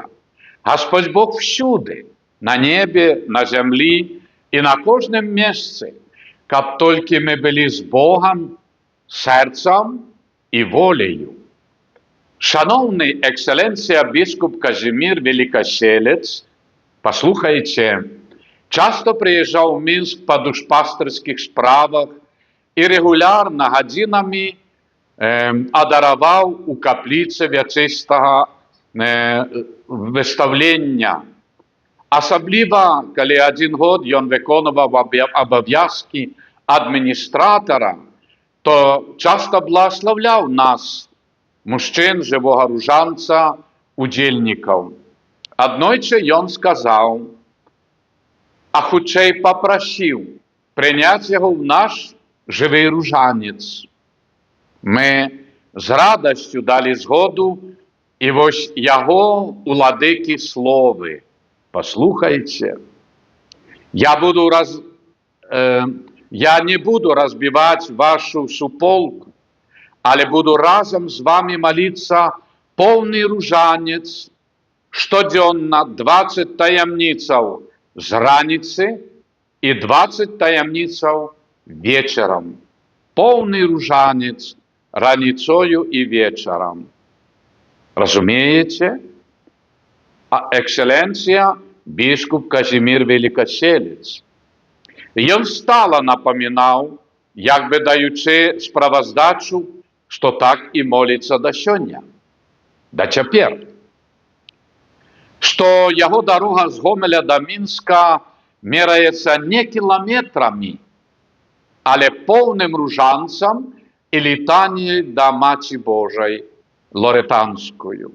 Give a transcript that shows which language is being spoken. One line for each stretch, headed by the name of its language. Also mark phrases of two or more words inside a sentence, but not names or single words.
Belarusian: Гасподзь Бог всюды, на небе, на зямлі і на кожным месцы, каб толькі мы былі з Богам, сэрцам і волею.
Ukrainian: Шановний екселенція біскуп Казімір Великоселец, послухайте, часто приїжджав в Мінськ по душпастерських справах і регулярно годинами адарував у каплиці вячистого виставлення. Особливо, коли один год він виконував обов'язки адміністратора, то часто благословляв нас, мужчин живого ружанца, удзельнікаў.
Belarusian: Аднойчы ён сказаў, а хутчэй папрасіў прыняць яго ў наш жывы ружанец. Мы з радасцю далі згоду, і вось яго уладыкі словы.
Ukrainian: Послухайте, я не буду разбивать вашу суполку, але буду разом з вами молиться повний ружанець, штоденно 20 таємниців з раниці і 20 таємниців вечором. Повний ружанець раницою і вечором. Розумієте? Екселенція біскуп Казімір Великоселец.
Belarusian: Ён стала напамінаў, як бы даючы справаздачу, што так і моліцца да сёння, да цяпер. Што яго дарога з Гомеля да Мінска мераецца не кіламетрамі, але поўным ружанцам і літаніяй да Маці Божай Лоретанскую.